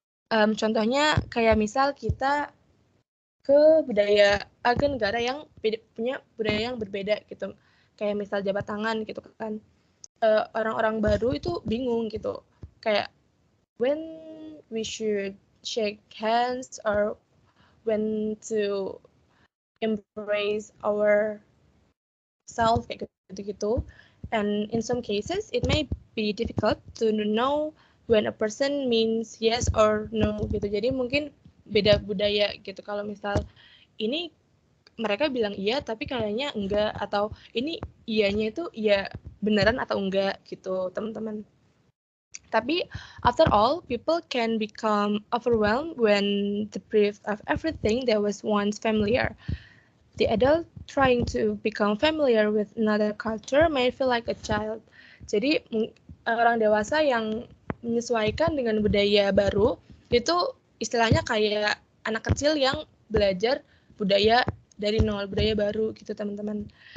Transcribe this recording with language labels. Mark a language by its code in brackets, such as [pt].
[id] contohnya kayak misal kita ke negara yang punya budaya yang berbeda gitu, kayak misal jabat tangan gitu kan, orang-orang baru itu bingung gitu kayak [en] when we should shake hands or when to embrace our self [id] kayak gitu. [en] And in some cases it may be difficult to know when a person means yes or no gitu. [id] Jadi mungkin beda budaya gitu, kalau misal ini mereka bilang iya tapi kayaknya enggak, atau ini iyanya itu iya beneran atau enggak gitu teman-teman. Tapi [en] after all, people can become overwhelmed when the brief of everything that was once familiar. The adult trying to become familiar with another culture may feel like a child. [id] Jadi orang dewasa yang menyesuaikan dengan budaya baru itu istilahnya kayak anak kecil yang belajar budaya dari nol, budaya baru gitu teman-teman.